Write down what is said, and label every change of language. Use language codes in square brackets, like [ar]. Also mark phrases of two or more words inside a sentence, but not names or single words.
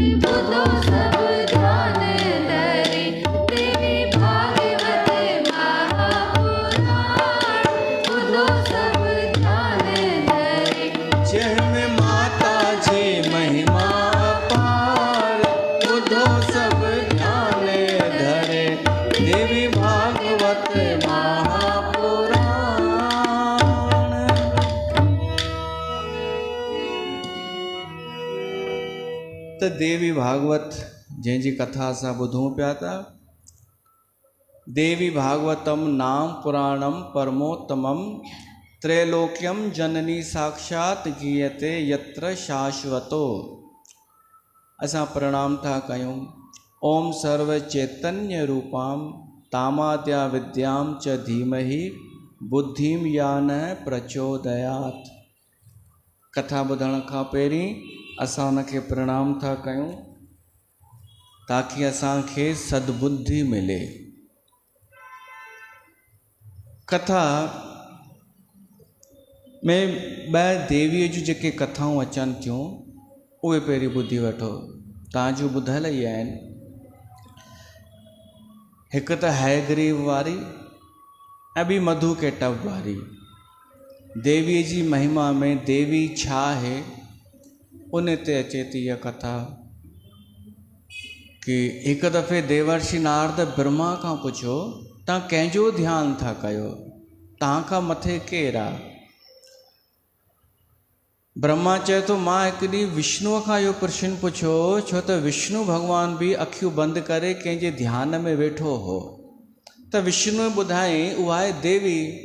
[sd] बुद्धो सब ध्यान धरे, देवी भागवत महापुराण बुद्धो सब ध्यान धरे। जय में माता जी महिमा पार बुद्धो सब ध्यान धरे। देवी भागवत महापुराण। त देवी भागवत जंहिंजी कथा असां ॿुधूं पिया था। [sa] देवी भागवतम नाम पुराणम परमोत्तमम त्रैलोक्यम जननी साक्षात गीयते यत्र शाश्वतो। [sd] असां प्रणाम था कयूं। [sa] ओम सर्व चैतन्य रूपाम तामाद्या विद्याम च धीमहि बुद्धिम यान प्रचोदयात। [sd] कथा ॿुधण खां पहिरीं असां उनखे प्रणाम था कयूं ताकि असांखे सद्बुद्धि मिले। कथा में ॿ देवीअ जूं जेके कथाऊं अचनि थियूं उहे पहिरीं ॿुधी वठो। तव्हांजूं ॿुधल ई आहिनि। हिकु त हयग्रीव वारी ऐं ॿी मधु केटव वारी। देवीअ जी महिमा में देवी छा आहे उन ते अचे थी इहा कथा कि हिकु दफ़े देवर्षि नारद ब्रह्मा खां पुछियो तव्हां कंहिंजो ध्यानु था कयो, तव्हां खां मथे केरु आहे? ब्रह्मा चए थो मां हिकु ॾींहुं विष्णुअ खां इहो प्रश्न पुछियो छो त विष्णु भॻवान बि अखियूं बंदि करे कंहिंजे ध्यान में वेठो हो त विष्णुअ ॿुधाई उहा आहे देवी।